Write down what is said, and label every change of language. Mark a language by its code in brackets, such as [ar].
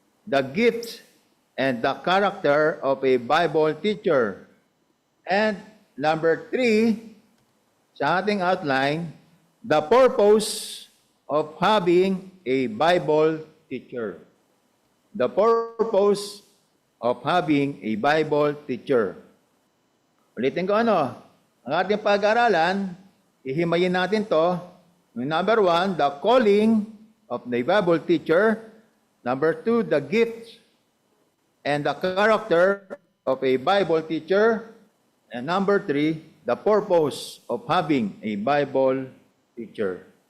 [en] The gifts and the character of a Bible teacher. And number 3, [tl] sa ating [en] outline, the purpose of having a Bible teacher. The purpose of having a Bible teacher. [tl] Ulitin ko ang ating pag-aaralan, ihimayin natin to. [en] Number 1, the calling of the Bible teacher. Number 2, the gift and the character of a Bible teacher. And number 3, the purpose of having a Bible teacher.